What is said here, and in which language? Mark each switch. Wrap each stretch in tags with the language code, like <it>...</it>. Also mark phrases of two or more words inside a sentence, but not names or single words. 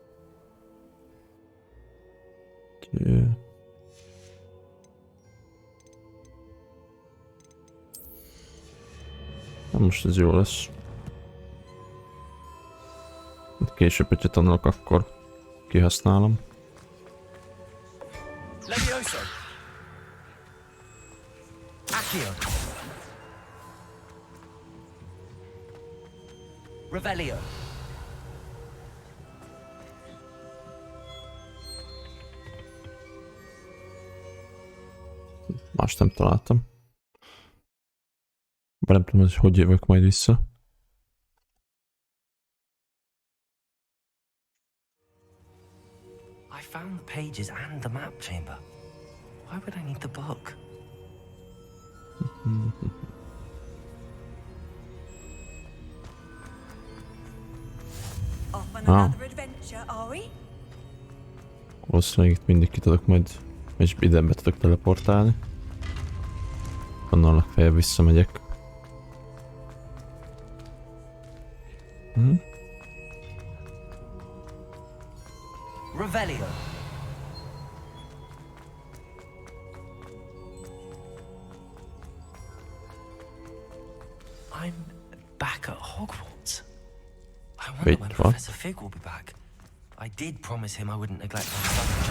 <hu>Na most ez jó lesz. Később, hogyha tanulok, akkor kihasználom. Levioso! Accio! Revelio! Más nem találtam. Bár nem tudom, hogy jövök majd vissza.</hu> <en>I found the pages and the map chamber. Why would I need the book? Off on another adventure, are we?</en> <hu>Valószínűleg itt mindig ki tudok majd, és időbe tudok teleportálni. Onnan legfeljebb visszamegyek. Revelio.</hu> <en>I'm back at Hogwarts. I wonder Wait, when what? Professor Fig will be back. I did promise him I wouldn't neglect my study.</en>